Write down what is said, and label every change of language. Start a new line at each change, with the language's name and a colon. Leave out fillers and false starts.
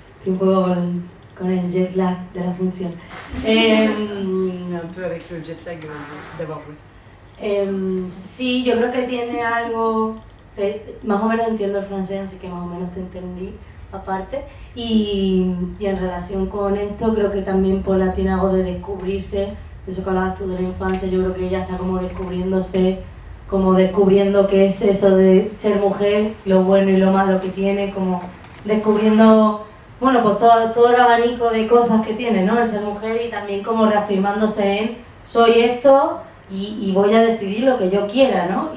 Spanish: Un poco con el jet lag de la función.
French: Un peu avec le jet lag d'avoir joué.
Spanish: Sí, yo creo que tiene algo, más o menos entiendo el francés, así que más o menos te entendí aparte. Y en relación con esto, creo que también Paula tiene algo de descubrirse, de eso que hablabas tú de la infancia. Yo creo que ella está como descubriéndose, como descubriendo qué es eso de ser mujer, lo bueno y lo malo que tiene, como descubriendo, bueno, pues todo el abanico de cosas que tiene, ¿no? El ser mujer, y también como reafirmándose en soy esto y voy a decidir lo que yo quiera, ¿no?